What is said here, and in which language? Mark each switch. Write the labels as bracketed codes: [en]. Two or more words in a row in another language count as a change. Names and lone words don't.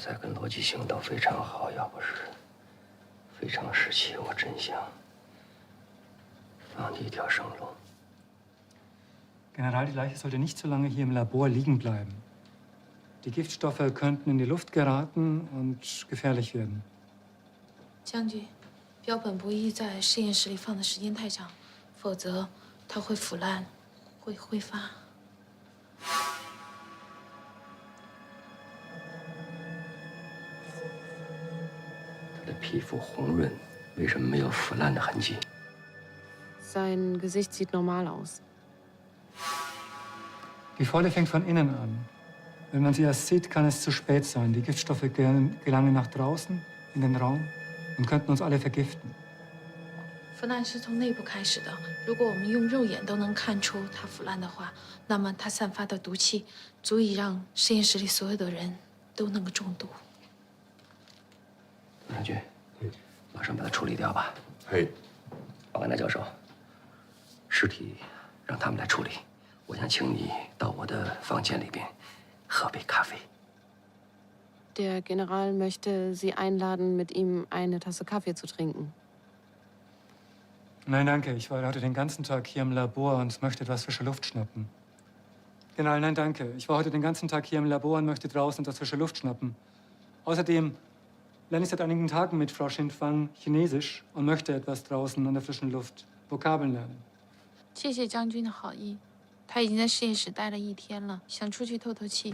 [zh] 才跟逻辑性都非常好，要不是非常时期，我真想放你一条生路。 [de] General, die Leiche sollte nicht so lange hier im Labor liegen bleiben. Die Giftstoffe könnten in die Luft geraten und gefährlich werden. [zh] 将军，标本不宜在实验室里放的时间太长，否则它会腐烂，会挥发。他的皮肤红润，为什么没有腐烂的痕迹？ [de] Sein Gesicht sieht normal aus. Die Faule fängt von innen an. Wenn man sie erst sieht, kann es zu spät sein. Die Giftstoffe gelangen nach draußen, in den Raum und könnten uns alle vergiften. [zh] 腐烂是从内部开始的。如果我们用肉眼都能看出它腐烂的话，那么它散发的毒气足以让实验室里所有的人都能够中毒。董将军，马上把它处理掉吧。嘿，瓦格纳教授，尸体让他们来处理。我想请你到我的房间里边喝杯咖啡。 [de] Der General möchte Sie einladen, mit ihm eine Tasse Kaffee zu trinken. Nein, danke. Ich war heute den ganzen Tag hier im Labor und möchte etwas frische Luft schnappen. General, nein, danke. Ich war heute den ganzen Tag hier im Labor und möchte draußen etwas frische Luft schnappen. Außerdem lerne ich seit einigen Tagen mit Frau Xinfang Chinesisch und möchte etwas draußen an der frischen Luft Vokabeln lernen. [zh] 谢谢将军的好意，他已经在实验室待了1天了，想出去透透气。